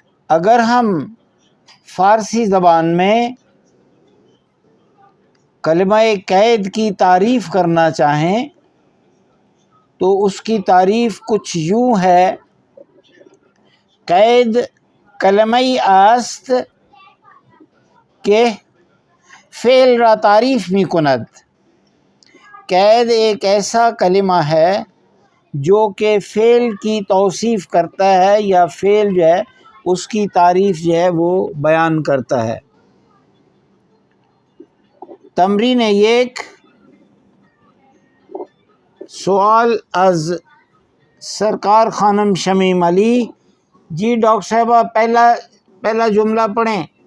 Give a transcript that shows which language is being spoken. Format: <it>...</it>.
<ur>اگر ہم فارسی زبان میں کلمہ قید کی تعریف کرنا چاہیں تو اس کی تعریف کچھ یوں ہے:</ur> <fa>قید کلمه‌ای است که فعل را تعریف می کند.</fa> <ur>قید ایک ایسا کلمہ ہے جو کہ فعل کی توصیف کرتا ہے یا فعل جو ہے اس کی تعریف جو ہے وہ بیان کرتا ہے.</ur> <fa>تمرین یک، سوال از سرکار خانم شمیم علی.</fa> <ur>جی ڈاکٹر صاحبہ پہلا جملہ پڑھیں.</ur>